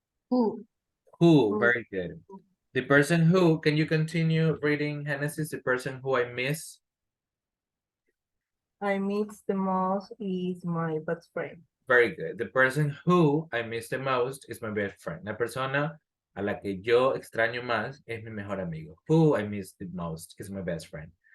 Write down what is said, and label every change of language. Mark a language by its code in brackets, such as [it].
[en] Who? Who, Who? very good. The person who, can you continue reading Genesis? The person who I miss. I miss the most is my best friend. Very good. The person who I miss the most is my best friend. [es] La persona a la que yo extraño más es mi mejor amigo. [en] Who I miss the most is my best friend.